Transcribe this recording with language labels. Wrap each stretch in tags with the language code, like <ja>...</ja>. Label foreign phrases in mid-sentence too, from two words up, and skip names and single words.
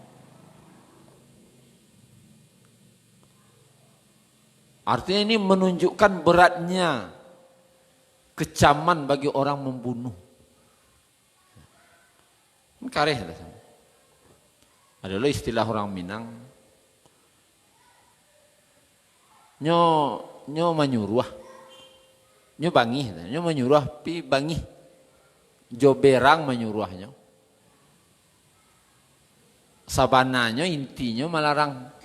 <id>Artinya ini menunjukkan beratnya kecaman bagi orang membunuh. Kareh adalah istilah orang Minang.</id> <min>Nyo menyuruh. Nyo bangih, nyo menyuruh pi bangih. Jo berang menyuruhnya. Sabananya intinya melarang.</min>